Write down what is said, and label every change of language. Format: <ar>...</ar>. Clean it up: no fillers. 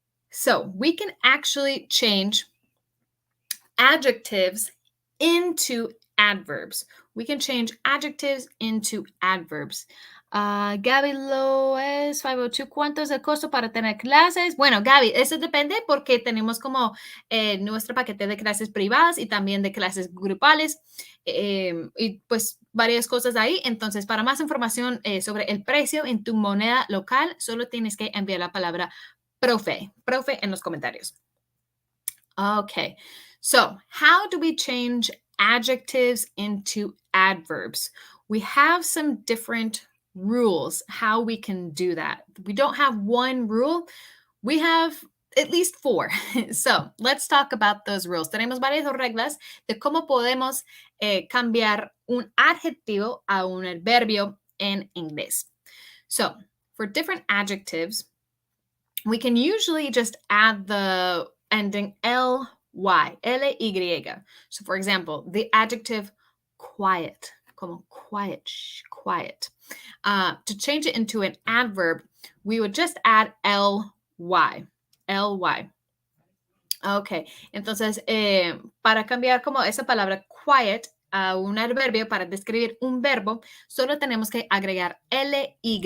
<en>So we can actually change adjectives into adverbs. We can change adjectives into adverbs.</en> <es>Gaby Loes 502, ¿cuánto es el costo para tener clases? Bueno, Gaby, eso depende porque tenemos como nuestro paquete de clases privadas y también de clases grupales y pues varias cosas ahí. Entonces, para más información sobre el precio en tu moneda local, solo tienes que enviar la palabra profe en los comentarios.</es> <en>Okay, so how do we change adjectives into adverbs? We have some different rules how we can do that. We don't have one rule. We have at least 4. So let's talk about those rules.</en> <es>Tenemos varias reglas de cómo podemos cambiar un adjetivo a un adverbio en inglés.</es> <en>So for different adjectives, we can usually just add the ending ly, L-Y. So for example, the adjective quiet, como quiet, quiet. To change it into an adverb, we would just add ly.</en> <es>Okay, entonces para cambiar como esa palabra quiet a un adverbio para describir un verbo, solo tenemos que agregar ly.</es>